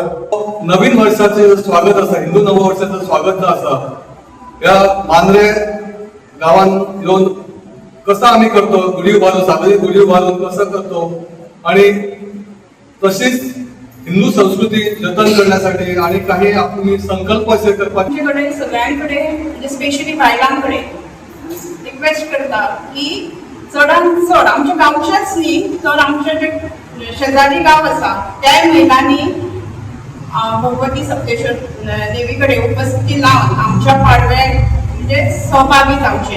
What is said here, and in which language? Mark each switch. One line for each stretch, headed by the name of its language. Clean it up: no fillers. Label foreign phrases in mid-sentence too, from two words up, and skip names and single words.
Marathi: नवीन वर्षाचे स्वागत असा, हिंदू नववर्षाचं स्वागत असा या मांद्रे गावान येऊन कसं आम्ही करतो, गुढी उभारून सार्वजनिक गुढी उभारून कसं करतो आणि तशीच हिंदू संस्कृती जतन करण्यासाठी आणि काही आपण संकल्प असे करपाचे
Konkani: आमच्याकडे सगळ्यांकडे म्हणजे स्पेशली बायलांकडे रिक्वेस्ट करता की चडांत चड आमच्या गांवच्याच न्ही तर आमचे जे शेजारी गाव आसा त्या महिलांनी भगवती सप्तेश्वर देवीकडे उपस्थिती लावन आमच्या पाडव्याक म्हणजे सहभागी जावचे.